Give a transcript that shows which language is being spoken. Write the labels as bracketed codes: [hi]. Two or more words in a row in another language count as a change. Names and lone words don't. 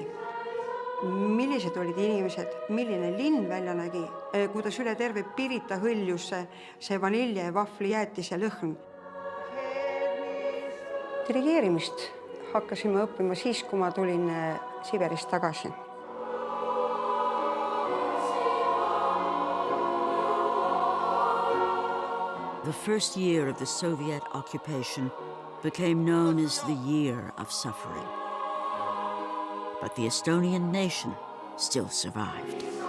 [et] Millised olid inimesed, milline linn välja nägi, kuidas üle terve Pirita hõljus see vanilje ja vahvli jäätise lõhn. Dirigeerimist hakkasime õppima siis, kui ma tulin Siberist tagasi. [en] The first year of the Soviet occupation became known as the Year of Suffering. But the Estonian nation still survived.